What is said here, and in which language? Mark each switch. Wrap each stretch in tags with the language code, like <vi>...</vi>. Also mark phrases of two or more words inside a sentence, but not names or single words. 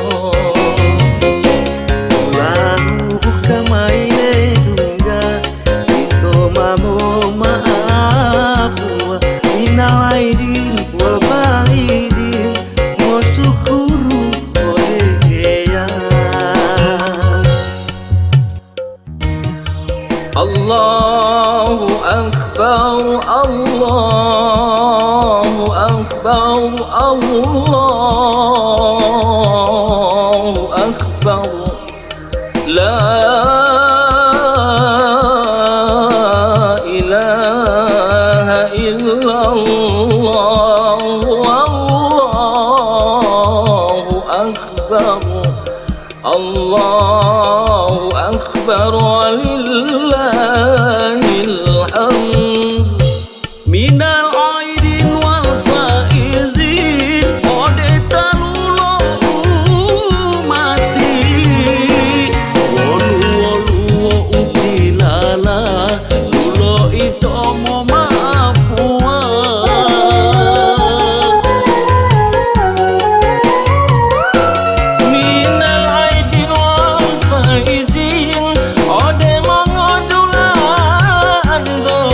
<gor>Dulahu buka mai le dunga ito mamo maapua</gor> <ar>من العائدين والفائزين</ar> <gor>masukuru ode eya</gor> <ar>الله أكبر الله أكبر الله أكبر لا إله إلا الله الله أكبر الله أكبر ولله الحمد من العائدين والفائزين</ar> <gor>ode talulo umati wolu utilala lulo ito mo maapua</gor> <ar>من العائدين والفائزين</ar> <gor>ode mangodula ando</gor>